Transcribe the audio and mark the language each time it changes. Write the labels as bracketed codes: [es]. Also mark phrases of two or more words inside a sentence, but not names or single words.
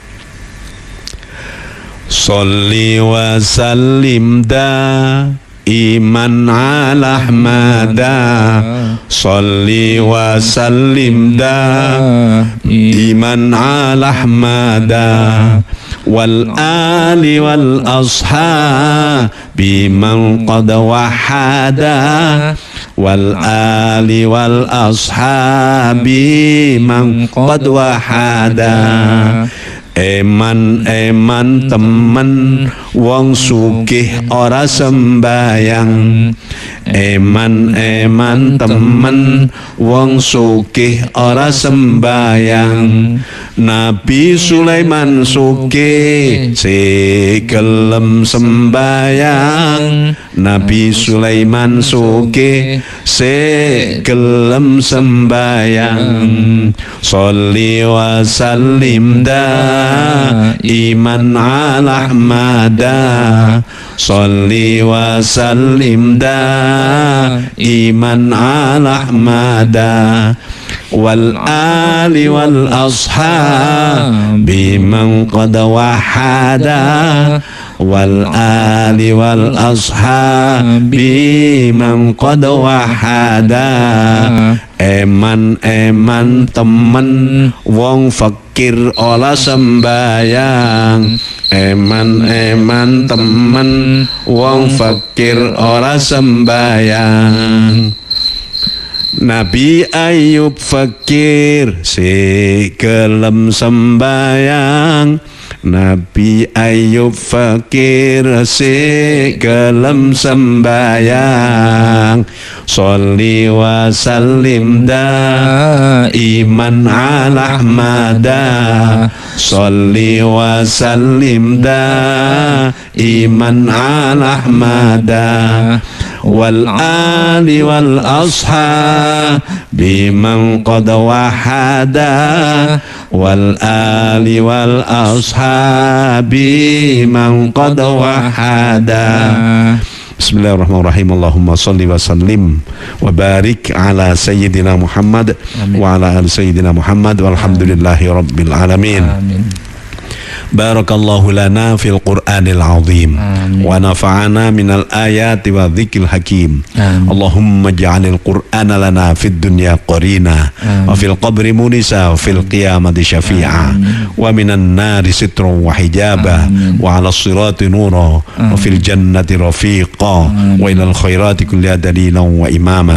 [ar] صل وسلم دائما على أحمد صل وسلم دائما على أحمد والآل والأصحاب من قد وحدا والآل والأصحاب من قد وحدا. [jv] Eman temen wong sugih ora sembayang, eman temen wong sugih ora sembayang. Nabi Sulaiman sugih si gelem sembayang, Nabi Sulaiman sugih si gelem sembayang. [ar] صل وسلم دائما على أحمد صل وسلم دائما على أحمد. والآل والأصحاب من قد وحدا والآل والأصحاب من قد وحدا. [jv] Eman temen wong fakir ola sembayang. Eman temen wong fakir ora sembayang. Nabi Ayub fakir si gelem sembayang. Nabi Ayub fakir si gelem sembayang. [ar] صل وسلم دائما على أحمد. صل وسلم دائما على أحمد. والآل والأصحاب من قد وحدا. والآل والأصحاب من قد وحدا. بسم الله الرحمن الرحيم اللهم صل وسلم وبارك على سيدنا محمد. Amin. وعلى آل سيدنا محمد والحمد لله رب العالمين. Amin. بارك الله لنا في القرآن العظيم. Amin. ونفعنا من الآيات والذكر الحكيم. Amin. اللهم اجعل القرآن لنا في الدنيا قرينا. Amin. وفي القبر مؤنسا وفي القيامة شفيعا. Amin. ومن النار سترا وحجابا. آمين وعلى الصراط نورا آمين وفي الجنة رفيقا آمين. وإلى الخيرات كلها دليلا وإماما.